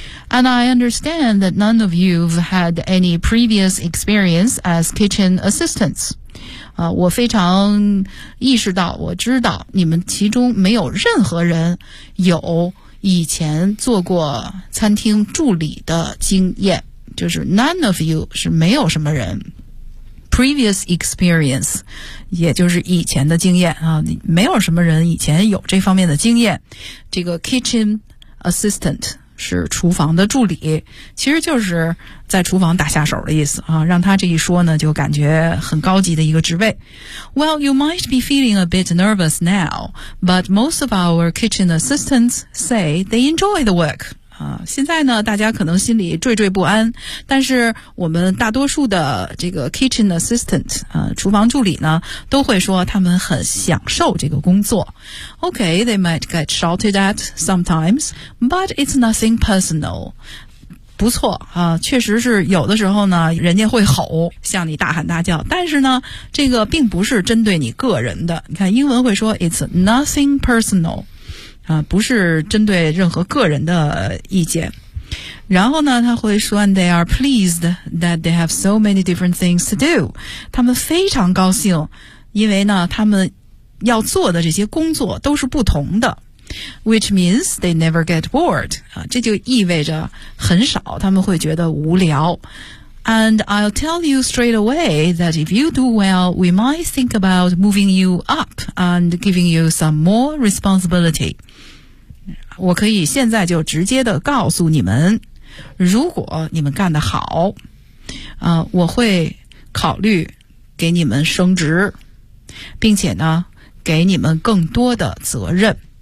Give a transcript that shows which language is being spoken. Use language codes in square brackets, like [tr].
[en] And I understand that none of you've had any previous experience as kitchen assistants、 [zh] 我非常意识到，我知道你们其中没有任何人有以前做过餐厅助理的经验，就是 [en] none of you [zh] 是没有什么人 [en] previous experience， [zh] 也就是以前的经验啊，没有什么人以前有这方面的经验。这个 kitchen assistant 是厨房的助理，其实就是在厨房打下手的意思啊。让他这一说呢，就感觉很高级的一个职位。 [en] Well, you might be feeling a bit nervous now, but most of our kitchen assistants say they enjoy the work. [zh] 现在呢大家可能心里惴惴不安，但是我们大多数的这个 kitchen assistant、厨房助理呢都会说他们很享受这个工作。 [en] OK, they might get shouted at sometimes, but it's nothing personal. [zh] 不错、确实是有的时候呢人家会吼向你大喊大叫，但是呢这个并不是针对你个人的。你看英文会说 [en] it's nothing personal, [zh] 不是针对任何个人的意见。然后呢他会说 [en] and they are pleased that they have so many different things to do. [zh] 他们非常高兴，因为呢他们要做的这些工作都是不同的。 [en] Which means they never get bored.、 [zh] 这就意味着很少他们会觉得无聊。 [en] And I'll tell you straight away that if you do well, we might think about moving you up and giving you some more responsibility. [zh] 我可以现在就直接的告诉你们，如果你们干得好，我会考虑给你们升职，并且呢，给你们更多的责任。